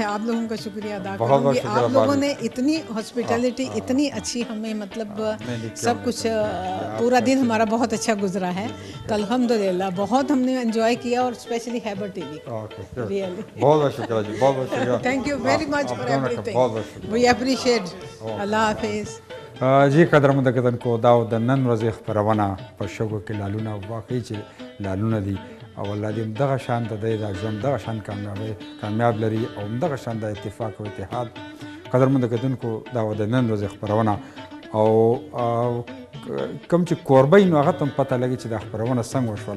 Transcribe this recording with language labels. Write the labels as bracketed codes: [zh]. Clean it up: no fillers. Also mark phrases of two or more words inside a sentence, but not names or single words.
[ur] آپ لوگوں کا شکریہ ادا کروں گی، آپ لوگوں نے اتنی ہاسپٹیلیٹی اتنی اچھی ہمیں مطلب سب کچھ پورا دن ہمارا بہت اچھا گزرا ہے. تو الحمدللہ بہت ہم نے انجوائے کیا، اور اسپیشلی ہیبر ٹی وی رئیلی بہت شکریہ جی، بہت شکریہ. [en] Thank you very much for everything, we appreciate. [ur] اللہ حافظ [ps] जी قدرمنده کتونکو دا د نن ورځې خپرونه په شګو کې لالونه واقعي چې لالونه دي او الله دې همدغه شان د دی دا ژوند دغه شان کامیاب لري او همدغه شان د اتفاق او اتحاد. قدرمنده کتونکو دا د نن ورځې خپرونه او کوم چې کوربۍ نو هغه ته هم پته لګي چې دا خپرونه څنګه وشوله.